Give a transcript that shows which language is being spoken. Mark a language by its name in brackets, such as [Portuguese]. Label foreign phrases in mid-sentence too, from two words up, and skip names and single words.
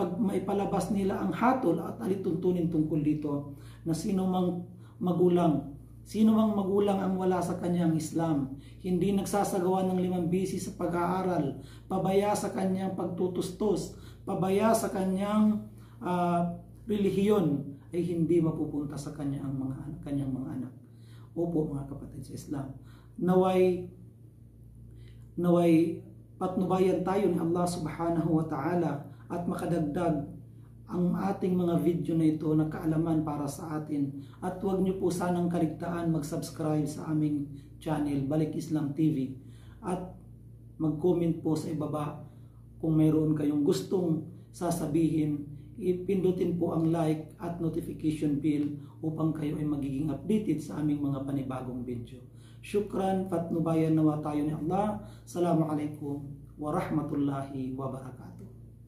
[Filipino] maipalabas nila ang hatol at alituntunin tungkol dito, na sino mang magulang Sino mang magulang ang wala sa kanyang Islam, hindi nagsasagawa ng 5 bisi sa pag-aaral, pabaya sa kanyang pagtutustos, pabaya sa kanyang relihiyon, ay hindi mapupunta sa kanyang mga anak. Opo mga kapatid sa Islam, naway patnubayan tayo ni [Arabic] الله سبحانه وتعالى [Filipino] at makadagdag ang ating mga video na ito na kaalaman para sa atin. At huwag niyo po sanang kaligtaan mag-subscribe sa aming channel, Balik Islam TV. At mag-comment po sa ibaba kung mayroon kayong gustong sasabihin. Ipindutin po ang like at notification bell upang kayo ay magiging updated sa aming mga panibagong video. Syukran, patnubayan nawa tayo ni Allah. [Arabic] السلام عليكم ورحمة الله وبركاته.